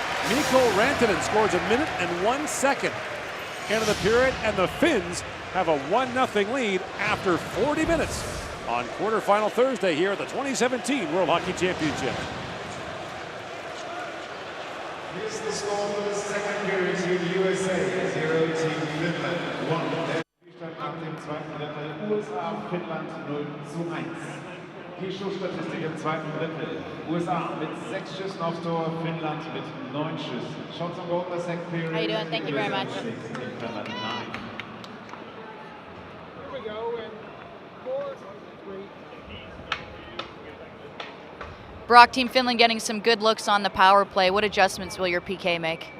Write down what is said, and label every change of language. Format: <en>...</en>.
<en>Mikko Rantanen scores 1 minute and 1 second into the period, and the Finns have a 1-0 lead after 40 minutes on quarterfinal Thursday here at the 2017 World Hockey Championship. Here's the score for the second period. Team USA 0, Team Finland 1.</en> <de>Der Spielstand nach dem zweiten Drittel USA Finnland 0:1. Die Schussstatistik im zweiten Drittel. USA mit 6 Schüssen aufs Tor, Finnland mit 9 Schüssen.</de> <en>Shots on goal in the second period. How you doing? Thank you very much. 6, Finland 9. Here we go, and 4, 3. Brock, Team Finland getting some good looks on the power play. What adjustments will your PK make?</en>